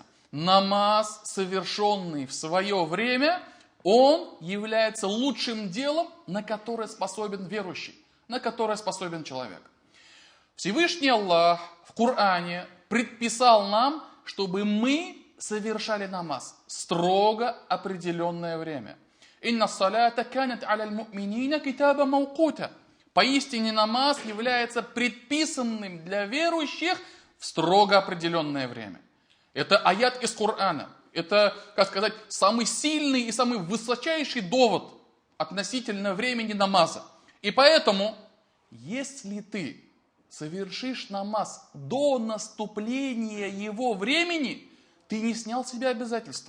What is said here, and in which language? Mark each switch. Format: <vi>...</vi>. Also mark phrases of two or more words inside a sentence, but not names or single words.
<ru>Намаз, совершенный в свое время, он является лучшим делом, на которое способен верующий, на которое способен человек. Всевышний Аллах в Коране предписал нам, чтобы мы совершали намаз строго определенное время.</ru> <ar>«إن الصلاة كانت على المؤمنين كتابا موقوتا».</ar> <ru>Поистине намаз является предписанным для верующих в строго определенное время. Это аят из Корана. Это, как сказать, самый сильный и самый высочайший довод относительно времени намаза. И поэтому, если ты совершишь намаз до наступления его времени, ты не снял с себя обязательства.</ru>